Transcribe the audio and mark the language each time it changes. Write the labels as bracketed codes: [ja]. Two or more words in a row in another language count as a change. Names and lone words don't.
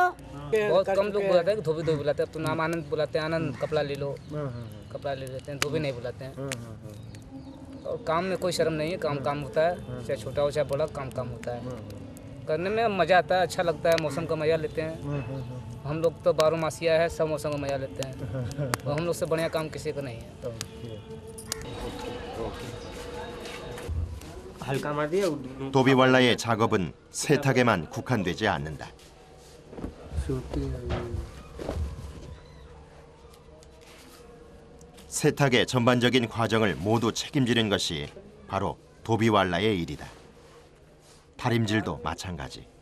[hi] बहुत कम लोग बुलाते हैं धोबी धोबी बुलाते हैं अब तो नाम आनंद बुलाते हैं आनंद कपड़ा ले लो कपड़ा ले लेते हैं धोबी नहीं बुलाते हैं और काम में कोई शर्म नहीं है काम काम होता है चाहे छोटा हो चाहे बड़ा काम काम होता है करने में मज़ा आता है अच्छा लगता है मौसम का मज़ा लेते हैं हम लोग तो 12 मासिया है सब मौसम का मज़ा लेते हैं और हम लोग से बढ़िया काम किसी को नहीं है हल्का मार दिया [ko] 도비왈라의 작업은 세탁에만 국한되지 않는다. 세탁의 전반적인 과정을 모두 책임지는 것이 바로 도비왈라의 일이다. 다림질도 마찬가지.